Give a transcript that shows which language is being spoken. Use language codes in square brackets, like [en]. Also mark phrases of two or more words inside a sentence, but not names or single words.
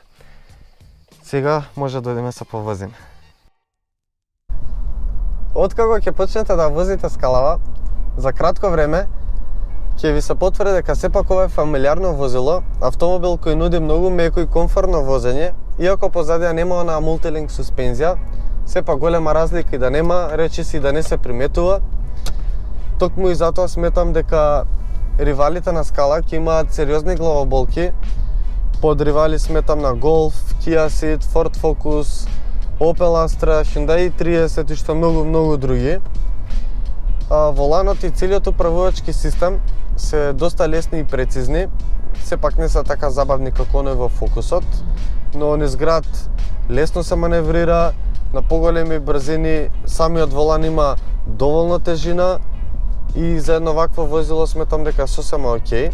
[mk] Сега може да дојдеме се повозиме. Откако ќе почнете да возите скалава, за кратко време ќе ви се потврди дека сепак ова е фамилиарно возило, автомобил кој нуди многу меко и комфортно возење, иако позадија нема онаа мултилинк суспензија, сепак голема разлика и да нема, речиси да не се приметува. Токму и затоа сметам дека ривалите на скала ќе имаат сериозни главоболки. Под ривали сметам на Golf, Kia Ceed, Ford Focus, Opel Astra, Hyundai i30 и што многу други. Воланот и целиот управувачки систем се доста лесни и прецизни, сепак не се така забавни како оној во Фокусот, но низ град лесно се маневрира, на поголеми брзини, самиот волан има доволно тежина и за едно вакво возило сметам дека сосема окей.